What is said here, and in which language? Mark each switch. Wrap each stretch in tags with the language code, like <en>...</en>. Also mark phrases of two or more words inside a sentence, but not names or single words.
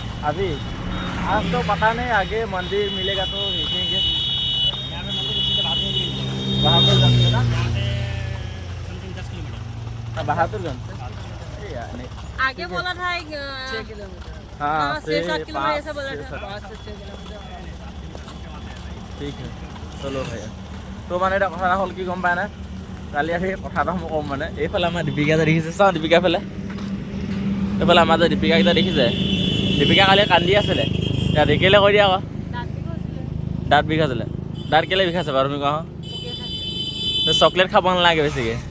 <hi>अभी आज तो पता नहीं आगे मंदिर मिलेगा तो देखेंगे यहाँ पे मंदिर उसी के बाद में मिलेगा बहादुरगंज में ना यहाँ से समथिंग 10 किलोमीटर बहादुरगंज अरे यार नहीं आगे बोला था 6 किलोमीटर हाँ हाँ, 6-7 किलोमीटर 5 ऐसा बोला था। 5 से 6 किलोमीटर</hi> <as>ঠিক আছে</as> <hi>चलो भइया</hi> <as>তো মানে এটা কথা হ'ল কি গম পায় না কালি আহি কথা এটা মই ক'ম মানে এইফালে আমাৰ দীপিকা যে দেখিছে চাওঁ দীপিকা ফালে এইফালে আমাৰ যে দীপিকাকেইটা দেখিছে দীপিকা কালি কান্দি আছিলে এতিয়া দেখিলে কৈ দিয়া আকৌ দাঁত বিষাইছিলে দাঁত কেলৈ বিষাইছে বাৰু তুমি কোৱা চকলেট খাব নালাগে বেছিকৈ</as>